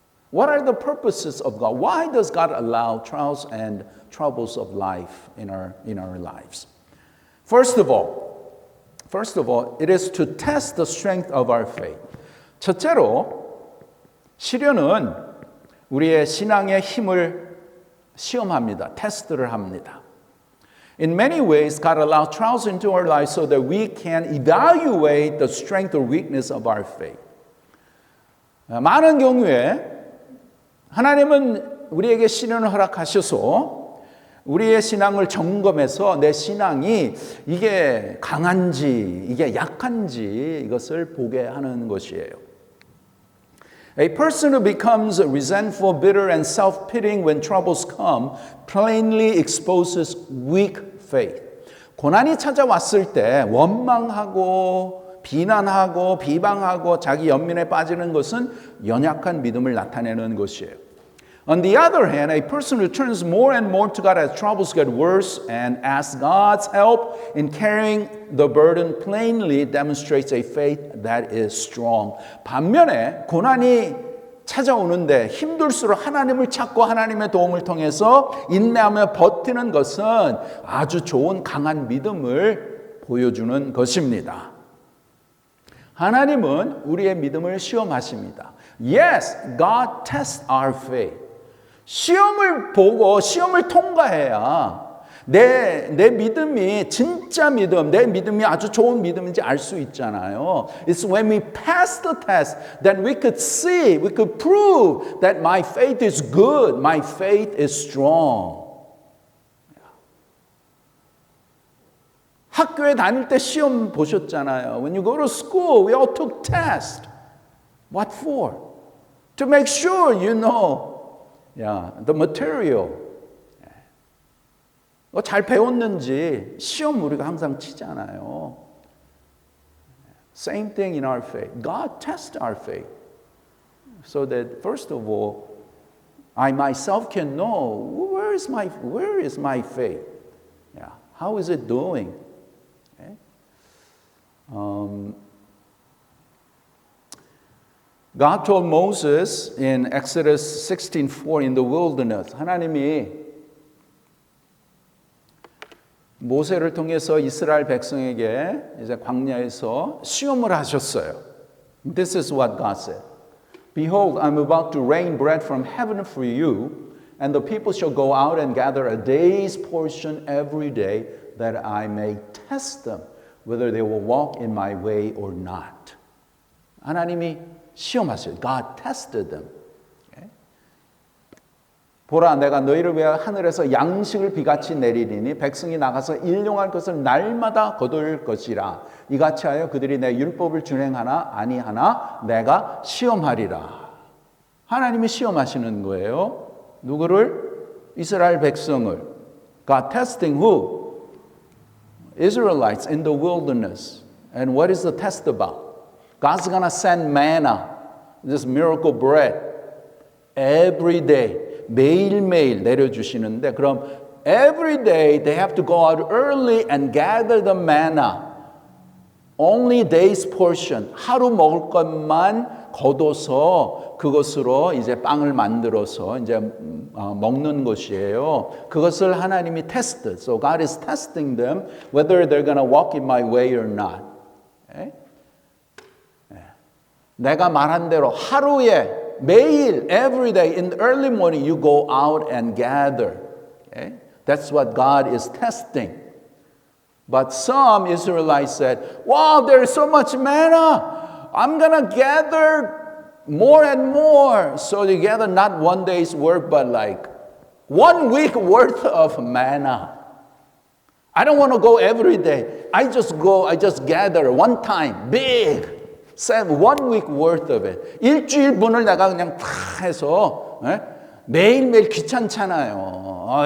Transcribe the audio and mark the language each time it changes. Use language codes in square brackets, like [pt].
[en] What are the purposes of God? Why does God allow trials and troubles of life in our lives? First of all, it is to test the strength of our faith. [ko] 첫째로 시련은 우리의 신앙의 힘을 시험합니다. 테스트를 합니다. [en] In many ways, God allows trials into our lives so that we can evaluate the strength or weakness of our faith. [ko] 많은 경우에 하나님은 우리에게 시련을 허락하셔서 우리의 신앙을 점검해서 내 신앙이 이게 강한지 이게 약한지 이것을 보게 하는 것이에요. [en] A person who becomes resentful, bitter, and self-pitying when troubles come plainly exposes weak faith. [ko] 고난이 찾아왔을 때 원망하고 비난하고 비방하고 자기 연민에 빠지는 것은 연약한 믿음을 나타내는 것이에요. [en] On the other hand, a person who turns more and more to God as troubles get worse and asks God's help in carrying the burden plainly demonstrates a faith that is strong. [ko] 반면에 고난이 찾아오는데 힘들수록 하나님을 찾고 하나님의 도움을 통해서 인내하며 버티는 것은 아주 좋은 강한 믿음을 보여주는 것입니다. 하나님은 우리의 믿음을 시험하십니다. [en] Yes, God tests our faith. [ko] 시험을 보고 시험을 통과해야 내 믿음이 진짜 믿음, 내 믿음이 아주 좋은 믿음인지 알 수 있잖아요. [en] It's when we pass the test that we could see, we could prove that my faith is good, my faith is strong. [ko] 학교에 다닐 때 시험 보셨잖아요. [en] When you go to school, we all took tests. What for? To make sure you know the material. [ko] 잘 배웠는지 시험 우리가 항상 치잖아요. [en] Same thing in our faith. God tests our faith so that first of all, I myself can know where is my faith? How is it doing? God told Moses in Exodus 16:4 in the wilderness, [ko] 하나님이 모세를 통해서 이스라엘 백성에게 이제 광야에서 시험을 하셨어요. [en] This is what God said. Behold, I'm about to rain bread from heaven for you, and the people shall go out and gather a day's portion every day, that I may test them, whether they will walk in my way or not. [ko] 하나님이 시험하세요. [en] God tested them. Okay? [ko] 보라, 내가 너희를 위하여 하늘에서 양식을 비같이 내리리니 백성이 나가서 일용할 것을 날마다 거둘 것이라. 이같이 하여 그들이 내 율법을 준행하나 아니하나 내가 시험하리라. 하나님이 시험하시는 거예요. 누구를? 이스라엘 백성을. [en] God testing who? Israelites in the wilderness. And what is the test about? God's gonna send manna, this miracle bread, every day, [ko] 매일매일 내려주시는데, 그럼 [en] every day they have to go out early and gather the manna. Only day's portion, [ko] 하루 먹을 것만 거둬서 그것으로 이제 빵을 만들어서 이제 먹는 것이에요. 그것을 하나님이 테스트. [en] So God is testing them whether they're gonna walk in my way or not. Okay? [ko] 내가 말한 대로 하루에 매일 [en] every day in the early morning you go out and gather. Okay? That's what God is testing. But some Israelites said, wow, there is so much manna. I'm going to gather more and more. So they gather not one day's work, but like 1 week worth of manna. I don't want to go every day. I just gather one time, big. 1 week worth of it. [ko] 일주일분을 내가 그냥 다 해서 매일매일 귀찮잖아요.